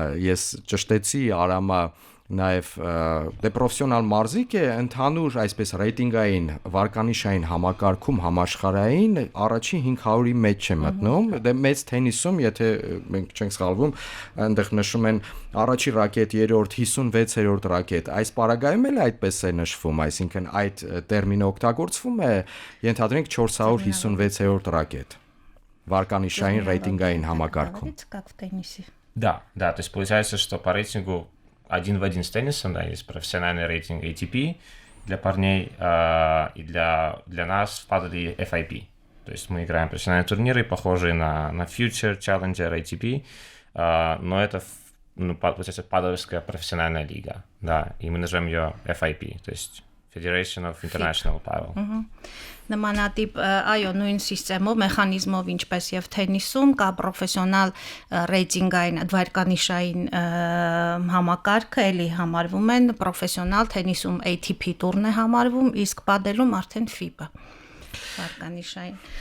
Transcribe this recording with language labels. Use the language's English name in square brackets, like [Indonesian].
[Armenian] ես ճշտեցի, Արամը նաև պրոֆեսիոնալ մարզիկ է, ընդհանուր այսպես ռեյտինգային վարկանիշային համակարգում համաշխարհային առաջին 500-ի մեջ է մտնում, դե մեծ թենիսում, եթե մենք չենք սխալվում, այնտեղ նշում են առաջի ռակետ, երրորդ 56-րդ ռակետ, այս պարագայում էլ այդպես է նշվում, այսինքն այդ տերմինը օգտագործվում է, ենթադրենք 456-րդ ռակետ վարկանիշային ռեյտինգային համակարգում։ [Russian] Да, то есть получается, что по рейтингу один в один с теннисом, да, есть профессиональный рейтинг ATP для парней и для нас в падле FIP. То есть мы играем профессиональные турниры, похожие на Future, Challenger, ATP, но это, получается, падловская профессиональная лига, да, и мы называем ее FIP, то есть Federation of International Paddle. [Armenian] Նմանատիպ, այո, նույն սիստեմով, մեխանիզմով, ինչպես եւ թենիսում, կա պրոֆեսիոնալ ռեյտինգային, վարկանիշային համակարգը, էլի համարվում են պրոֆեսիոնալ թենիսում ATP տուրն է համարվում, իսկ падելում արդեն FIP-ը վարկանիշային։